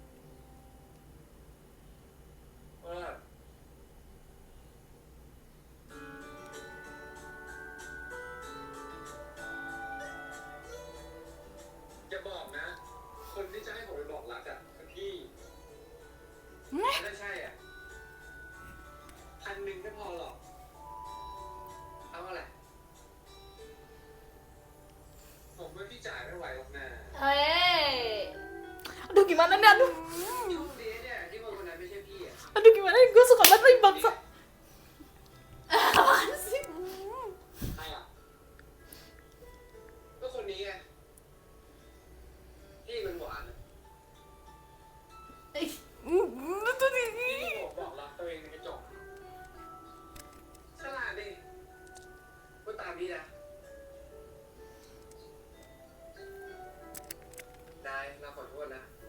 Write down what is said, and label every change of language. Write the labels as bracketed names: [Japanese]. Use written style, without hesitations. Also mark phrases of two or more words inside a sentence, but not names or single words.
[Thai] ว่าอย่าบอกนะ คนที่จะให้ผมไปบอกรักอ่ะคือพี่ไม่ใช่อ่ะ1,000ไม่พอหรอก เอาอะไร ผมว่าพี่จ่ายไม่ไหวหรอกนะ Hei. [Indonesian] aduh gimana nih? Aduh, [Thai] ที่คนนี้เนี่ยที่คนนั้นไม่ใช่พี่อ่ะ [Indonesian] aduh gimana nih? Gue suka banget nih bangsa. Apaan sih? [Thai] ใครอ่ะก็คนนี้ไงที่มันหวานอะ Ih, ที่บอกรักตัวเองในกระจกฉลาดดิก็ตามพี่นะนายเราขอโทษนะ